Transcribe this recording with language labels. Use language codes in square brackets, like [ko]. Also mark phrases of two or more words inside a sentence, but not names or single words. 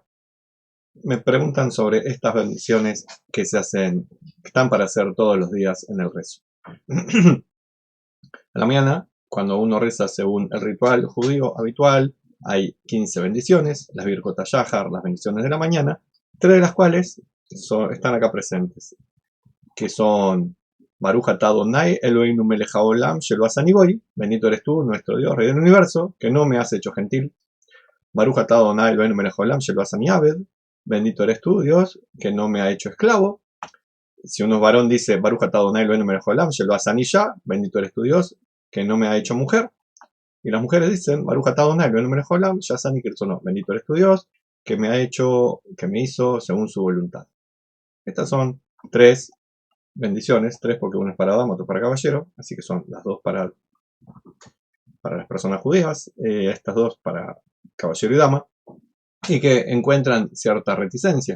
[es] Me preguntan sobre estas bendiciones que se hacen, que están para hacer todos los días en el rezo. A la mañana, cuando uno reza según el ritual judío habitual, hay 15 bendiciones, las [he] ברכות השחר, [es] las bendiciones de la mañana, 3 de las cuales están acá presentes, que son [he] ברוך אתה אדוני אלוהינו מלך העולם שלא עשני גוי, [es] bendito eres tú, nuestro Dios, Rey del universo, que no me has hecho gentil. [he] ברוך אתה אדוני אלוהינו מלך העולם שלא עשני עבד, [es] bendito eres tú, Dios, que no me ha hecho esclavo. Si uno es varón dice [he] ברוך אתה אדוני אלוהינו מלך העולם שלא עשני אישה, [es] bendito eres tú, Dios, que no me ha hecho mujer. Y las mujeres dicen [he] ברוך אתה אדוני אלוהינו מלך העולם שלא עשני כרצונו, [es] bendito eres tú, Dios, que me hizo según su voluntad. Estas son tres bendiciones, 3 porque uno es para dama, otro para caballero, así que son las dos para las personas judías, estas dos para caballero y dama, y que encuentran cierta reticencia.